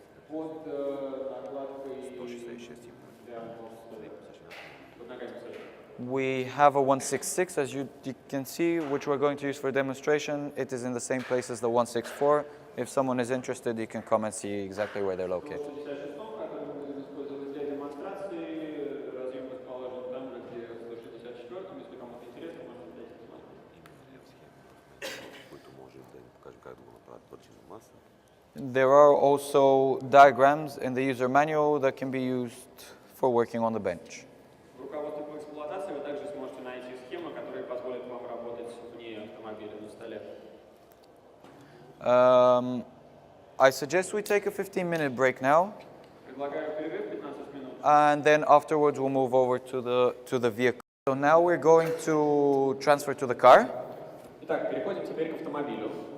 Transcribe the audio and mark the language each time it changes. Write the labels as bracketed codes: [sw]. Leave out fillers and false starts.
[ru] под накладкой. 166. Да, под ногами сзади. [en] We have a 166, as you can see, which we're going to use for demonstration. It is in the same place as the 164. If someone is interested, you can come and see exactly where they're located. [ru] 166, который мы будем использовать для демонстрации, разъем расположен там же, где в 164. Если кому-то интересно, можно здесь посмотреть. [bg] Който може да им покажем как да го направят върчи на маса. [en] There are also diagrams in the user manual that can be used for working on the bench. [ru] В руководстве по эксплуатации вы также сможете найти схемы, которые позволят вам работать вне автомобиля на столе. [en] I suggest we take a 15-minute break now, [ru] Предлагаю перерыв 15 минут. [en] and then afterwards we'll move over to the vehicle. So now we're going to transfer to the car. [ru] Итак, переходим теперь к автомобилю.